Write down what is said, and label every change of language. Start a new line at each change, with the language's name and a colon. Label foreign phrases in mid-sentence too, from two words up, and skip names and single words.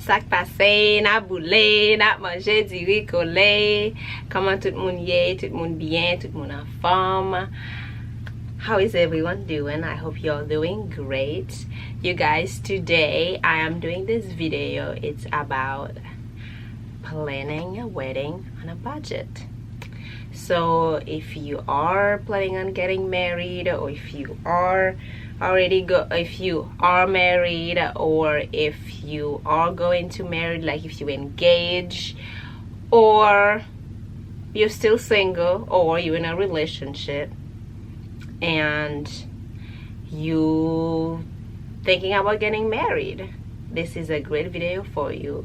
Haitian Creole: Sak pase, na boule, na manje di riz collé. Comment tout moun ye, tout moun bien, tout moun en forme.
English: How is everyone doing? I hope you're doing great. You guys, today I am doing this video. It's about planning a wedding on a budget. So if you are planning on getting married, or if you are if you are married, or if you are going to marry, like if you engage, or you're still single, or you're in a relationship and you thinking about getting married, this is a great video for you.